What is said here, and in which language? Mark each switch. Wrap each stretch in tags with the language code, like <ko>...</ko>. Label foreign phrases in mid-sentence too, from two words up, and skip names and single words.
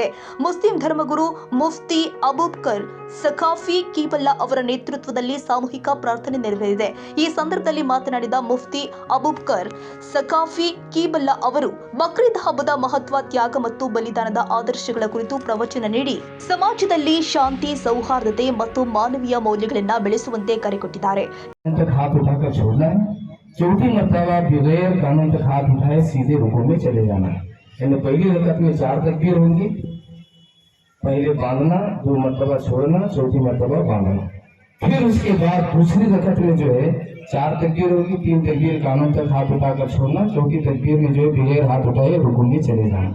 <kn>ಮುಸ್ಲಿಂ ಧರ್ಮಗುರು ಮುಫ್ತಿ ಅಬೂಬಕರ್ ಸಖಾಫಿ ಕೀಬಲ್ಲಾ ಅವರ ನೇತೃತ್ವದಲ್ಲಿ ಸಾಮೂಹಿಕ ಪ್ರಾರ್ಥನೆ ನೆರವೇರಿದೆ. ಈ ಸಂದರ್ಭದಲ್ಲಿ ಮಾತನಾಡಿದ ಮುಫ್ತಿ ಅಬೂಬಕರ್ ಸಖಾಫಿ ಕೀಬಲ್ಲಾ ಅವರು ಬಕ್ರೀದ್ ಹಬ್ಬದ ಮಹತ್ವ, ತ್ಯಾಗ ಮತ್ತು ಬಲಿದಾನದ ಆದರ್ಶಗಳ ಕುರಿತು ಪ್ರವಚನ ನೀಡಿ ಸಮಾಜದಲ್ಲಿ ಶಾಂತಿ, ಸೌಹಾರ್ದತೆ ಮತ್ತು ಮಾನವೀಯ ಮೌಲ್ಯಗಳನ್ನು ಬೆಳೆಸುವಂತೆ ಕರೆ ಕೊಟ್ಟಿದ್ದಾರೆ.</kn> <hi>हाथ उठाकर छोड़ना है, चौथी मरतबा बगैर कानून तक हाथ उठाए सीधे रुकू में चले जाना है. यानी पहली रकत में 4 तकबीर होंगी, पहले बांधना, 2 मरतबा छोड़ना, चौथी मरतबा बांधना. फिर उसके बाद दूसरी रकत में जो है 4 तकबीर होगी, 3 तकबीर कानून तक हाथ उठाकर छोड़ना, चौथी तकबीर में जो है बगैर हाथ उठाए रुकू में चले जाना.</hi>